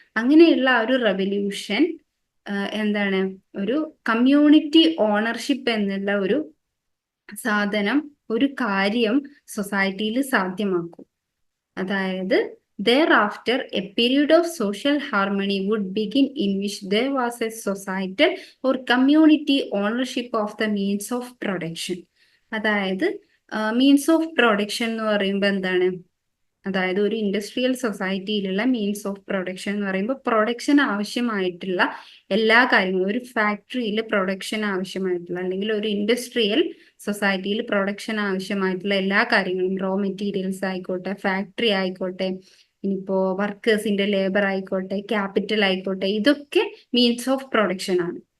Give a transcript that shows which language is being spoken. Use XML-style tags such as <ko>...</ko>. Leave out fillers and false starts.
<ml>അങ്ങനെയുള്ള ആ ഒരു റവല്യൂഷൻ എന്താണ്? ഒരു കമ്മ്യൂണിറ്റി ഓണർഷിപ്പ് എന്നുള്ള ഒരു സാധനം, ഒരു കാര്യം സൊസൈറ്റിയിൽ സാധ്യമാക്കും.</ml> <en>അതായത് thereafter a period of social harmony would begin in which there was a societal or community ownership of the means of production.</en> <ml>അതായത് മീൻസ് ഓഫ് പ്രൊഡക്ഷൻ എന്ന് പറയുമ്പോൾ എന്താണ്? അതായത് ഒരു ഇൻഡസ്ട്രിയൽ സൊസൈറ്റിയിലുള്ള മീൻസ് ഓഫ് പ്രൊഡക്ഷൻ എന്ന് പറയുമ്പോൾ പ്രൊഡക്ഷൻ ആവശ്യമായിട്ടുള്ള എല്ലാ കാര്യങ്ങളും, ഒരു ഫാക്ടറിയിൽ പ്രൊഡക്ഷൻ ആവശ്യമായിട്ടുള്ള അല്ലെങ്കിൽ ഒരു ഇൻഡസ്ട്രിയൽ സൊസൈറ്റിയിൽ പ്രൊഡക്ഷൻ ആവശ്യമായിട്ടുള്ള എല്ലാ കാര്യങ്ങളും, റോ മെറ്റീരിയൽസ് ആയിക്കോട്ടെ, ഫാക്ടറി ആയിക്കോട്ടെ, ഇനിയിപ്പോ വർക്കേഴ്സിന്റെ ലേബർ ആയിക്കോട്ടെ, ക്യാപിറ്റൽ ആയിക്കോട്ടെ, ഇതൊക്കെ മീൻസ് ഓഫ് പ്രൊഡക്ഷൻ ആണ്.</ml>